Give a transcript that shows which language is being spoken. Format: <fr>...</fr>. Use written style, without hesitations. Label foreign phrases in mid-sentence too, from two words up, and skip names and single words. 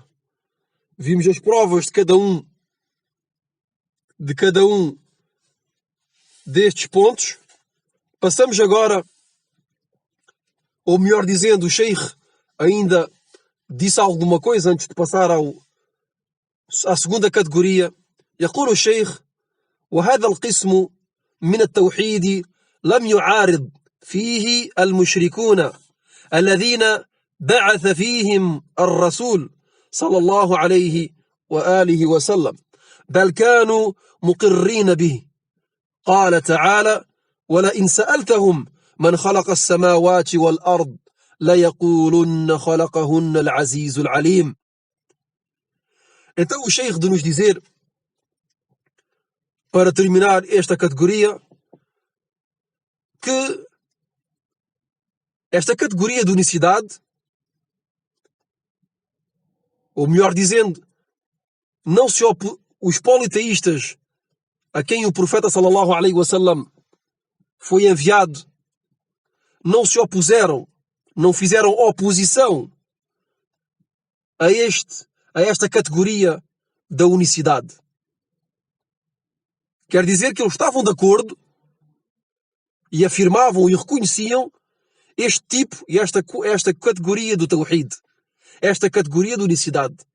<pt>Vimos as provas de cada um destes pontos. Passamos agora, ou melhor dizendo, o Sheikh ainda disse alguma coisa antes de passar à segunda categoria.</pt> <ar>يقول الشيخ: وهذا القسم من التوحيد لم يعارض فيه المشركون الذين بعث فيهم الرسول صلى الله عليه وآله وسلم، بل كانوا مقرين به. قال تعالى: ولئن سألتهم من خلق السماوات والأرض ليقولن خلقهن العزيز العليم.</ar> <pt>Então o Sheikh de nos dizer, para terminar esta categoria, que esta categoria de unicidade, ou melhor dizendo, os politeístas a quem o profeta</pt> <ar>صلى الله عليه وسلم</ar> <pt>foi enviado não se opuseram, não fizeram oposição a esta categoria da unicidade. Quer dizer que eles estavam de acordo e afirmavam e reconheciam este tipo e esta categoria do Tawhid, esta categoria de unicidade.</pt>